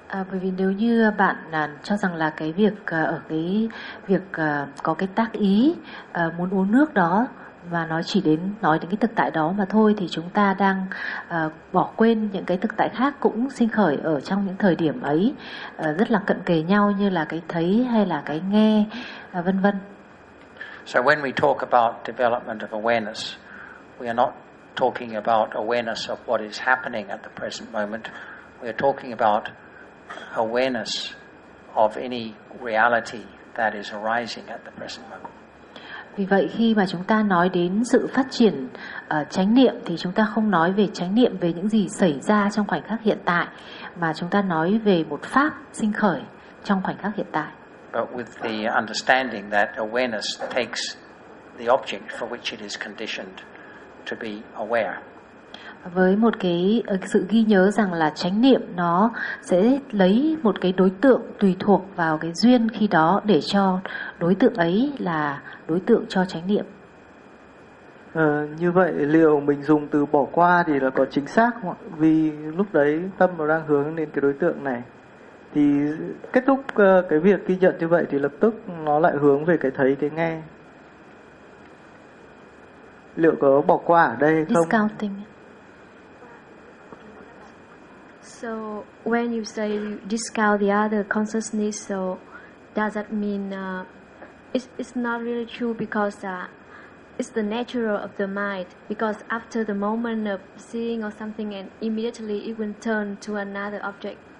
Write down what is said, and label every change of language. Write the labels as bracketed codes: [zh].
[vi] Bởi vì nếu như bạn cho rằng là cái việc ở cái việc có cái tác ý muốn uống nước đó, và nó chỉ đến nói đến cái thực tại đó mà thôi, thì chúng ta đang bỏ quên những cái thực tại khác cũng sinh khởi ở trong những thời điểm ấy, rất là cận kề nhau, như là cái thấy hay là cái nghe, vân vân. [en] So when we talk about development of awareness, we are not talking about awareness of what is happening at the present moment. We are talking about awareness of any reality that is arising at the present moment. [vi] Vì vậy khi mà chúng ta nói đến sự phát triển chánh niệm thì chúng ta không nói về chánh niệm về những gì xảy ra trong khoảnh khắc hiện tại mà chúng ta nói về một pháp sinh khởi trong khoảnh khắc hiện tại. [en] But with the understanding that awareness takes the object for which it is conditioned to be aware. [vi] Với một cái sự ghi nhớ rằng là chánh niệm nó sẽ lấy một cái đối tượng tùy thuộc vào cái duyên khi đó để cho đối tượng ấy là đối tượng cho chánh niệm. Như vậy liệu mình dùng từ bỏ qua thì là có chính xác không ạ? Vì lúc đấy tâm nó đang hướng đến cái đối tượng này thì kết thúc cái việc ghi nhận như vậy thì lập tức nó lại hướng về cái thấy cái nghe. Liệu có bỏ qua ở đây không? [en] Discounting. So when you say you discount the other consciousness, so does that mean it's not really true because it's the natural of the mind, because after the moment of seeing or something and immediately it will turn to another object.